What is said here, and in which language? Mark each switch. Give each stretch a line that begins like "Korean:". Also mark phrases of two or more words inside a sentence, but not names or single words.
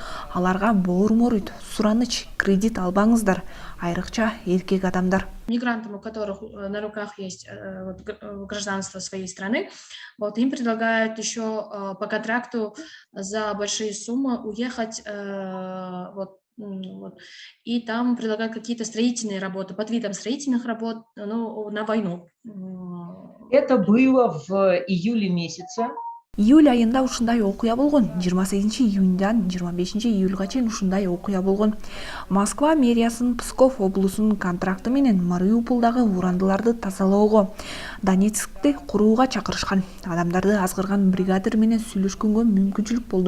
Kyrgyz: Аларга боорморут, сураныч, кредит албаңыздар. Айрыкча эркек адамдар.
Russian: Мигрантам, у которых на руках есть гражданство своей страны, вот им предлагают еще по контракту за большие суммы уехать и там предлагают какие-то строительные работы, под видом строительных работ, ну, на войну. Это было в июле месяце.
Kyrgyz: Июль айында ушундай окуя болгон. 28 июньдан 25 июльга чейин ушундай окуя болгон. Москва мэриясынын Псков облусунун контракты менен Мариупулдагы урандыларды тазалоого, Донецкти курууга чакырышкан. Адамдарды азгырган бригадир менен сүйлөшкөнгө мүмкүнчүлүк болду.